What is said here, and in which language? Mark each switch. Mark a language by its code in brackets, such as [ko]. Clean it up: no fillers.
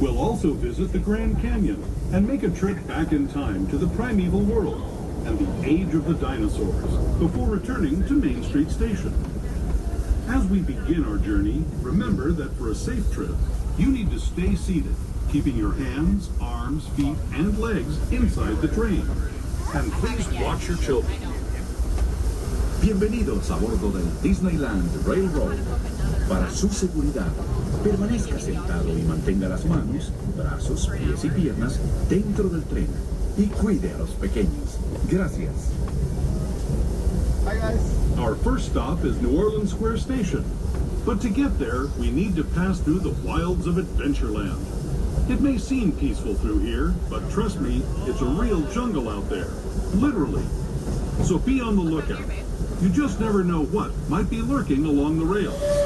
[en] We'll also visit the Grand Canyon and make a trip back in time to the primeval world and the age of the dinosaurs before returning to Main Street Station. As we begin our journey, remember that for a safe trip, you need to stay seated, keeping your hands, arms, feet, and legs inside the train. And please watch your children. [es] Bienvenidos a bordo del Disneyland Railroad. Para su seguridad, permanezca sentado y mantenga las manos, brazos, pies y piernas dentro del tren y cuide a los pequeños. Gracias. [en] Hi guys. Our first stop is New Orleans Square Station. But to get there, we need to pass through the wilds of Adventureland. It may seem peaceful through here, but trust me, it's a real jungle out there. Literally. So be on the lookout. You just never know what might be lurking along the rails.